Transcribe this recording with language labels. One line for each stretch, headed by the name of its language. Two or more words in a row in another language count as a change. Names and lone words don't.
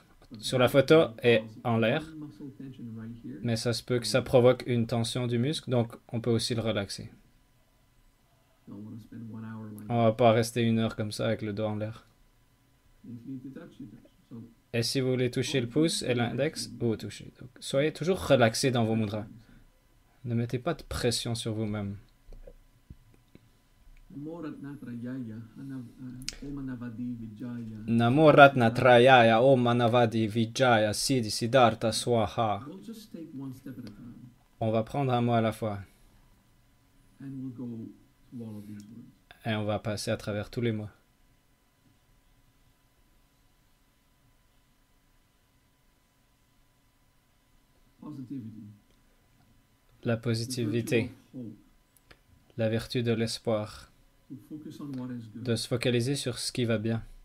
French: Sur la photo, est en l'air, mais ça se peut que ça provoque une tension du muscle, donc on peut aussi le relaxer. On va pas rester 1 heure comme ça avec le doigt en l'air. Et si vous voulez toucher le pouce et l'index, vous touchez. Donc, soyez toujours relaxé dans vos mudras. Ne mettez pas de pression sur vous-même.
Sanskrit: नमो रत्न त्रयाय ॐ मनवदि विजय सिद्धि सिद्धार्थ स्वाहा.
French: On va prendre un mot à la fois. Et on va passer à travers tous les mots. La positivité, la vertu de l'espoir, de se focaliser sur ce qui va bien.